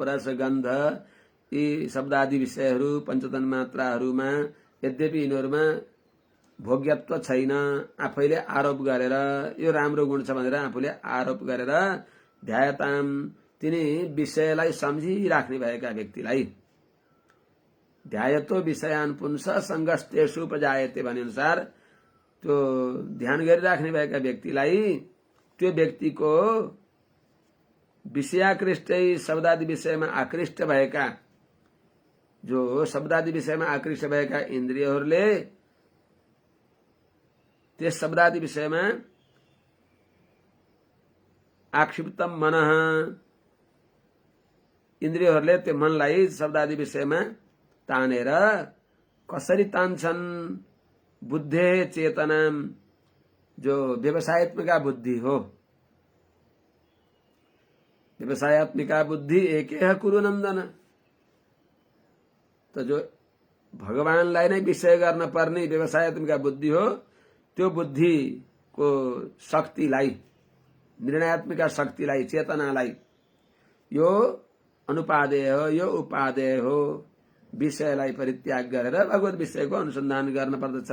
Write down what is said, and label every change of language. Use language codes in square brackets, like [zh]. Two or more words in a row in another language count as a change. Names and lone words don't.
[ne] रस गन्ध यी शब्दादि विषयहरू पञ्चतन मात्राहरूमा यद्यपि यिनीहरूमा भोग्यत्व छैन, आफैले आरोप गरेर यो राम्रो गुण छ भनेर आफूले आरोप गरेर ध्यायताम तिनी विषयलाई सम्झिराख्ने भएका व्यक्तिलाई, [sa] ध्यायतो विषयान पुंस संगस्तेषु उपजायते [ne] भने अनुसार त्यो ध्यान गरिराख्ने भएका व्यक्तिलाई, त्यो व्यक्तिको विषयाकृष्टै शब्दादि विषयमा आकृष्ट भएका, जो शब्दादि विषयमा आकृष्ट भएका इन्द्रियहरूले त्यस शब्दादि विषयमा [sa] आक्षिप्तम मनः, [ne] इन्द्रियहरूले त्यो मनलाई शब्दादि विषयमा तानेर कसरी तान्छन्, बुद्धे चेतना, जो व्यवसायत्मिका बुद्धि हो, [sa] व्यवसायत्मिका बुद्धि एकेह कुरु नन्दन, [ne] तो जो भगवानलाई नै विषय गर्न पर्ने व्यवसायत्मिका बुद्धि हो, त्यो बुद्धि को शक्तिलाई, निर्णयात्मिका शक्तिलाई, चेतनालाई यो अनुपादेय हो, यो उपादेय हो, विषयलाई परित्याग गरेर भगवत विषयको अनुसन्धान गर्न पर्दछ।